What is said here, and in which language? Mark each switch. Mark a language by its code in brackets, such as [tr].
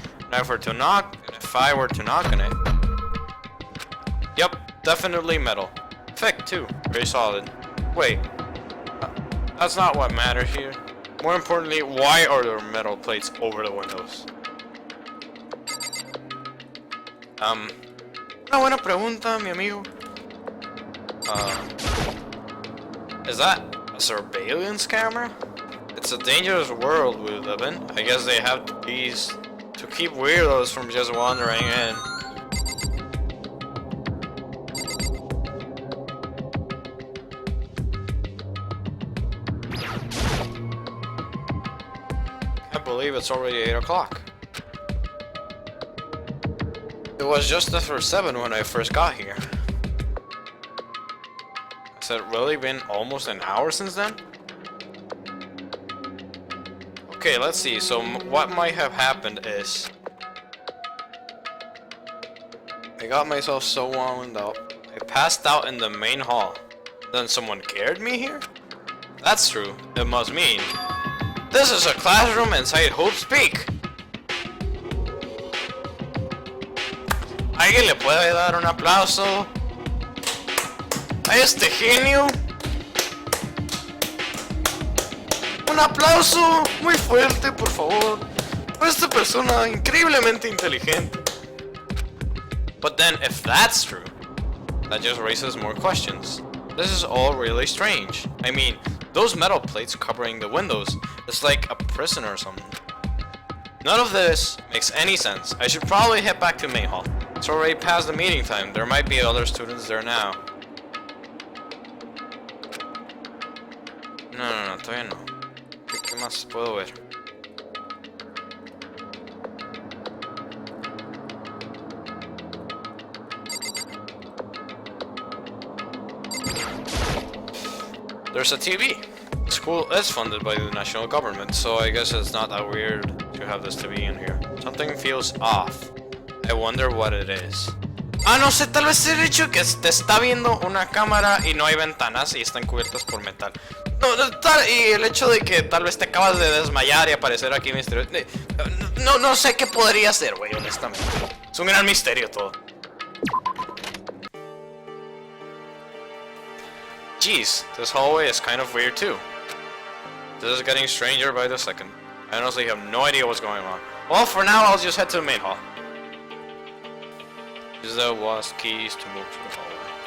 [en] Now if I were to knock on it... Yep, definitely metal. Thick too, very solid. Wait, that's not what matters here. More importantly, why are there metal plates over the windows? [es] Una buena pregunta, mi amigo. [en] Is that a surveillance camera? It's a dangerous world we live in. I guess they have to keep weirdos from just wandering in. Can't believe it's already 8 o'clock. It was just after 7 when I first got here. Has it really been almost an hour since then? Okay, let's see. So what might have happened is I got myself so wound up. I passed out in the main hall. Then someone carried me here? That's true. It must mean this is a classroom inside Hope's Peak. [es] ¿Alguien le puede dar un aplauso a este genio? Un aplauso muy fuerte, por favor, por esta persona increíblemente inteligente. [en] But then, if that's true, that just raises more questions. This is all really strange. I mean, those metal plates covering the windows is like a prison or something. None of this makes any sense. I should probably head back to main hall. It's already past the meeting time. There might be other students there now. [es] No, todavía no. ¿Qué más puedo ver? [en] There's a TV. The school is funded by the national government, so I guess it's not that weird to have this TV in here. Something feels off. I wonder what it is. [es] Ah, no sé, tal vez el hecho que te está viendo una cámara y no hay ventanas y están cubiertas por metal. Y el hecho de que tal vez te acabas de desmayar y aparecer aquí misterioso. No sé qué podría ser, güey, honestamente. Es un gran misterio todo. [en] Jeez, this hallway is kind of weird too. This is getting stranger by the second. I honestly have no idea what's going on. Well, for now, I'll just head to the main hall. Use the WASP keys to move through the hallway.